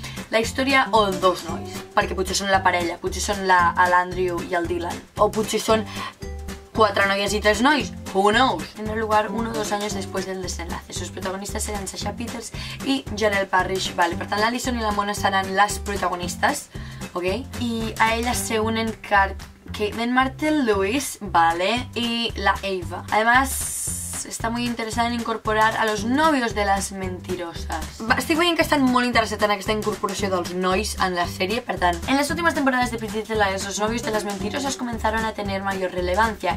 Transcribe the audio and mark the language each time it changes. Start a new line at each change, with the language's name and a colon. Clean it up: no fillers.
Catalan: La història, o 2 nois, perquè potser són la parella, potser són l'Andrew i el Dylan, o potser són 4 noies y 3 nois,
English: who knows?
Spanish: Tendrá lugar 1 o 2 años después del desenlace. Sus protagonistas serán Sasha Peters y Janelle Parrish.
Catalan: Vale, per tant l'Alison i la Mona seran les protagonistes, ok?
Spanish: Y a ellas se unen Caitlin Martell-Lewis, vale, y la Ava. Además, está muy interesada en incorporar a los novios de las mentirosas.
Catalan: Estic veient que estan molt interessats en aquesta incorporació dels nois en la sèrie, per tant.
Spanish: En las últimas temporadas de Pretty Little Liars, los novios de las mentirosas comenzaron a tener mayor relevancia.